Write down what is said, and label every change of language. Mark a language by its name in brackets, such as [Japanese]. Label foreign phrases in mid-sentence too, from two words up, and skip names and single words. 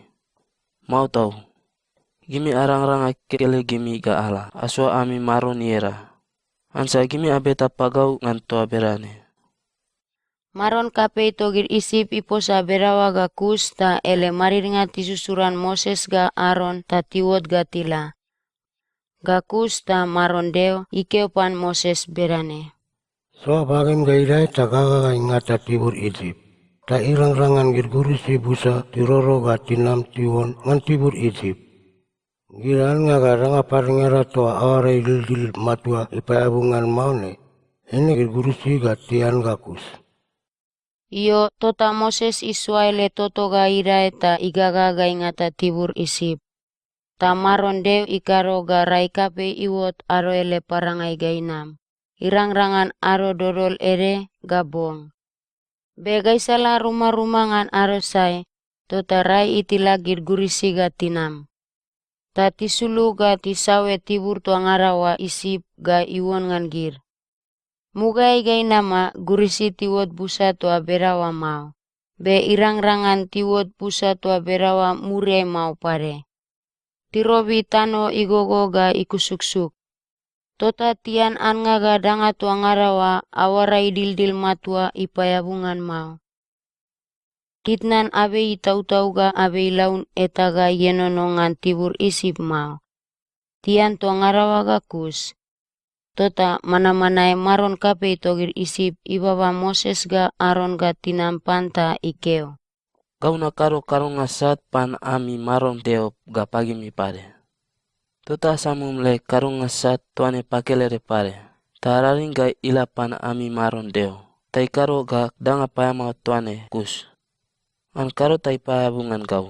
[Bariai] Mau tau. Gimi arang-ranga kele gimi ga ala. Aswa ami maron iera. Ansa gimi abeta pagau ngan toa berane. Maron kape togir isip iposa berawa ga kus ta ele marir nga tisusuran Moses ga Aron ta tiwot ga tila. Ga kus ta maron deo ikeopan Moses berane. So bagim gairai tagaga ingata tibur Egypt. Ta irang-rangan gir gurisi busa tiroro ga tinam tiwon ngan tibur Egypt. Giran nga garanga paringera toa awara dildil matua ipayabungan maune. Ini gir gurisi ga tian ga kus. Iyo tota Moses Israel toto ga ira eta igaga ga ingata tibur isip. Ta maron deo ikaro ga raikape iwot aro ele parangai ga inam. Irang-rangan aro dorol ere ga bong. Begai salah rumah-rumangan aro sai. Tota rai itila gir gurisi ga tinam. Ta tisulu ga tisawe tibur tua ngarawa isip ga iwon ngan gir. Mugai gai nama gurisi tiwot busa tua berawa mau. Be irang-rangan tiwot busa tua berawa mure mau pare. Tirobi tano igogo ga ikusuksuk. Tota tian anga ga danga tua ngarawa awara idildil matua ipayabungan mau. Kitnan abei tautau ga abei laun eta ga yenono ngan tibur Isip mau. Tian to ngarawa ga kus. Tota mana-manae maron kapei togir Isip ibaba Moses ga Aron ga tinam panta ikeo. Gauna karo ngasat pan ami maron Deo ga pagi mi pare. Tota samum le karo ngasat tuane pakelere pare. Tararing ga ila pan ami maron Deo. Tai karo ga danga payama tuane kus. An karo tai payabungan kau.